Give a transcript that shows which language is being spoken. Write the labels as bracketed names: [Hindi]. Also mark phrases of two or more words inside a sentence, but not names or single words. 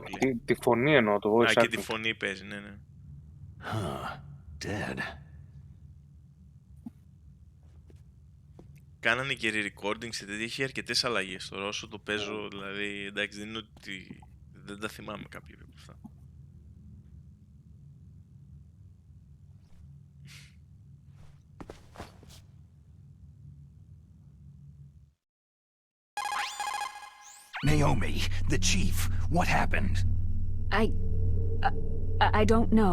[Greek] Όχι, τη φωνή εννοώ, το [English] voice acting. [Greek] και τη φωνή παίζει, ναι, ναι. [English] Dead. [Greek] Κάνανε και re-recording σε τέτοια, είχε αρκετές αλλαγές. Τώρα όσο το παίζω, δηλαδή, εντάξει, δεν είναι ότι δεν τα θυμάμαι κάποια από αυτά. [English] Naomi, the chief, what happened? I don't know.